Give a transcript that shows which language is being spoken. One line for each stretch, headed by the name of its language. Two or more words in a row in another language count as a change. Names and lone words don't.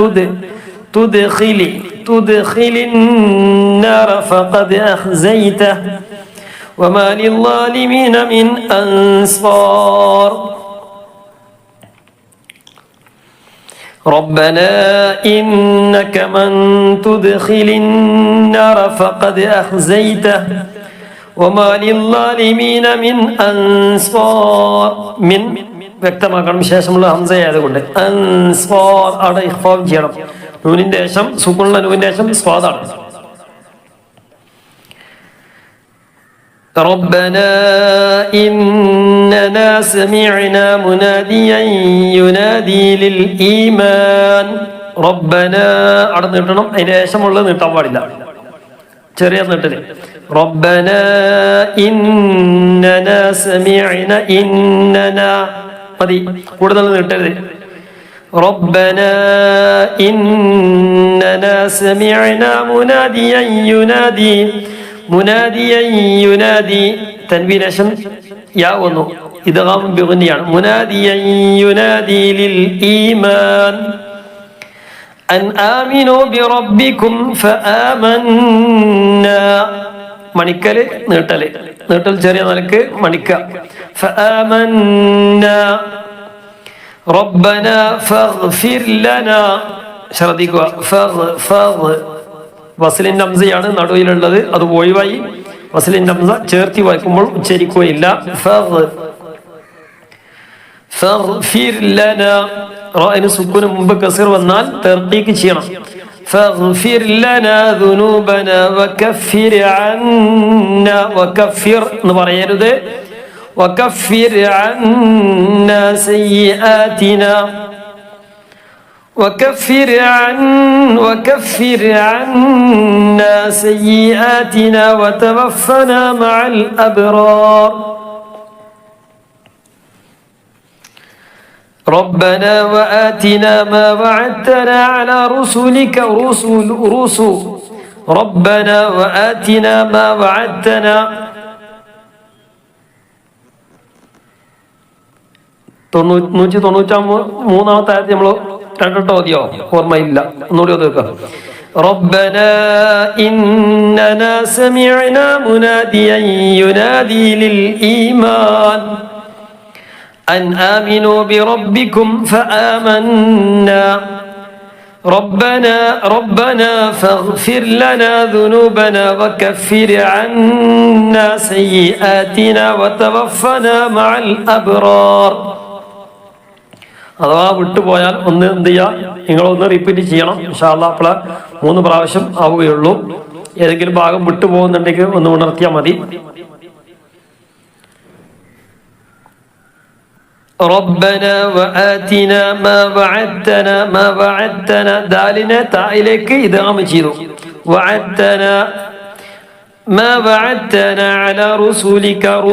Arabic: تدخل النار فقد أخزيته وما للظالمين من أنصار ربنا إنك من تدخل النار فقد أخزيته وما للظالمين من أنصار من
Malayalam: വ്യക്തമാക്കണം ശേഷമുള്ള ഹംസയായതുകൊണ്ട് അൻസ്വാർ അവിടെ ഇഖ്ഫാ ചെയ്യണം നൂനിന്റെ ശേഷം സുക്കൂനുള്ള നൂനിന്റെ ശേഷം സ്വാദാണ്
Arabic: ربنا إننا سمعنا مناديا ينادي للإيمان ربنا
Malayalam: അവിടെ നീട്ടണം അതിന് ശേഷമുള്ളത് നീട്ടാൻ പാടില്ല ചെറിയ നീട്ടല്
Arabic: ربنا إننا سمعنا إننا
Malayalam: മതി കൂടുതൽ നീട്ടരുത്
Arabic: ربنا إننا سمعنا مناديا ينادي تنوين شم يا ونو إدغام بغنيان مناديا ينادي للإيمان أن آمنوا بربكم
Malayalam: فآمنا മണിക്കല് നീട്ടൽ ചെറിയ നിലക്ക് മണിക്ക فآمنا
Arabic: ربنا فاغفر لنا
Malayalam: ശ്രദ്ധിക്കുക വസ്ലിന്റെ ഹംസയാണ് നടുവിലുള്ളത് അത് ഒഴിവായി വസ്ലിന്റെ ഹംസ ചേർത്തി വായിക്കുമ്പോൾ ഉച്ചരിക്കുകയില്ല
Arabic: فاغفر لنا
Malayalam: റാഇന് സുക്കൂന് മുമ്പ് കസർ വന്നാൽ തർക്കീക്ക് ചെയ്യണം
Arabic: فاغفر لنا ذنوبنا وكفر عنا
Malayalam: വകഫിർ എന്ന് പറയരുത്
Arabic: وكفر عنا سيئاتنا وكفر عنا سيئاتنا وتوفنا مع الأبرار ربنا وآتنا ما وعدتنا على رسلك رسل ربنا وآتنا ما وعدتنا
Malayalam: 193 ആയത്ത് നമ്മൾ രണ്ടോ ഓതിയോ ഓർമ്മയില്ല ഒന്നുകൂടി ഓതി വെക്കാം
Arabic: ربنا إننا سمعنا مناديا ينادي للإيمان أن آمنوا بربكم فآمنا ربنا فاغفر لنا ذنوبنا وكفر عنا سيئاتنا وتوفنا مع الأبرار
Malayalam: അഥവാ വിട്ടുപോയാൽ ഒന്ന് എന്ത് ചെയ്യുക നിങ്ങളൊന്ന് റിപ്പീറ്റ് ചെയ്യണം
Arabic: إن شاء الله
Malayalam: അപ്പോൾ 3 പ്രാവശ്യം ആവുകയുള്ളൂ ഏതെങ്കിലും ഭാഗം വിട്ടുപോകുന്നുണ്ടെങ്കിൽ ഒന്ന് ഉണർത്തിയാൽ മതി
Arabic: ربنا وآتنا ما وعدتنا دالنا تائلك إدغام ചെയ്തു وعدتنا ما وعدتنا على رسولك